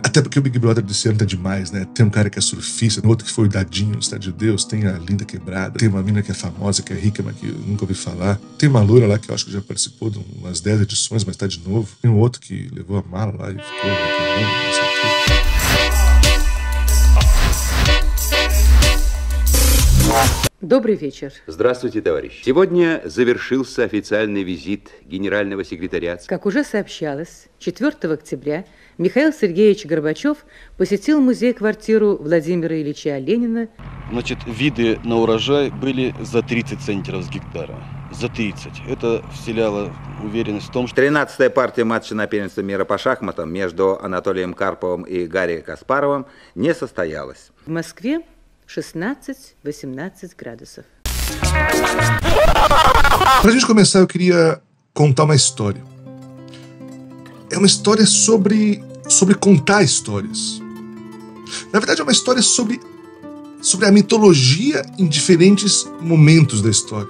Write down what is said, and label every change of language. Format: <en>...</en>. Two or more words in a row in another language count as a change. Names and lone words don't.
<pt>Até porque o Big Brother desse ano tá demais, né? Tem um cara que é surfista, outro que foi o Dadinho no Cidade de Deus, tem a Linda Quebrada, tem uma mina que é famosa, que é rica, mas que eu nunca ouvi falar. Tem uma loura lá que eu acho que já participou de umas 10 edições, mas tá de novo. Tem um outro que levou a mala lá e ficou reclamando, não sei o quê.</pt> <ru>Добрый вечер. Здравствуйте, товарищи. Сегодня завершился официальный визит генерального секретаря. Как уже сообщалось, 4 октября Михаил Сергеевич Горбачев посетил музей-квартиру Владимира Ильича Ленина. Значит, виды на урожай были за 30 центнеров с гектара. За 30. Это вселяло уверенность в том, что... 13-я партия матча на первенство мира по шахматам между Анатолием Карповым и Гарри Каспаровым не состоялась. В Москве 16-18 градусов.</ru> <pt>Pra gente começar, eu queria contar uma história. É uma história sobre contar histórias. Na verdade, é uma história sobre a mitologia em diferentes momentos da história.</pt>